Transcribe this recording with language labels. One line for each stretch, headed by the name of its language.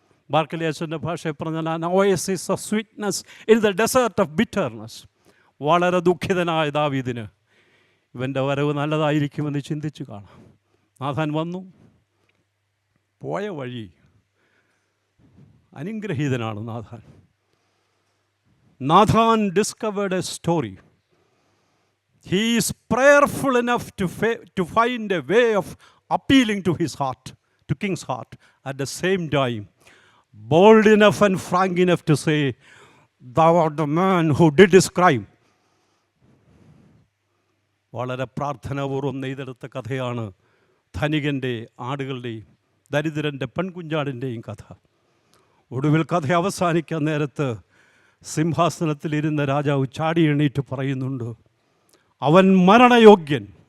Malayalam: ബാർക്കലിയാച്ചൻ്റെ ഭാഷയെ പറഞ്ഞാൽ
English: an oasis of sweetness in the desert of bitterness.
Malayalam: വളരെ ദുഃഖിതനായ ദാവീദിന് ഇവൻ്റെ വരവ് നല്ലതായിരിക്കുമെന്ന് ചിന്തിച്ചു കാണാം. നാഥാൻ വന്നു. പോയ വഴി അനുഗ്രഹീതനാണ് Nathan.
English: Nathan discovered a story. He is prayerful enough to find a way of appealing to his heart, to king's heart. At the same time, bold enough and frank enough to say, thou art the man who did this crime.
Malayalam: വളരെ പ്രാർത്ഥനാപൂർവം നെയ്തെടുത്ത കഥയാണ് ധനികൻ്റെ ആടുകളുടെയും ദരിദ്രൻ്റെ പെൺകുഞ്ഞാടിൻ്റെയും കഥ. ഒടുവിൽ കഥ അവസാനിക്കാൻ നേരത്ത് സിംഹാസനത്തിലിരുന്ന രാജാവ് ചാടി എണീറ്റ് പറയുന്നുണ്ട്, അവൻ മരണയോഗ്യൻ.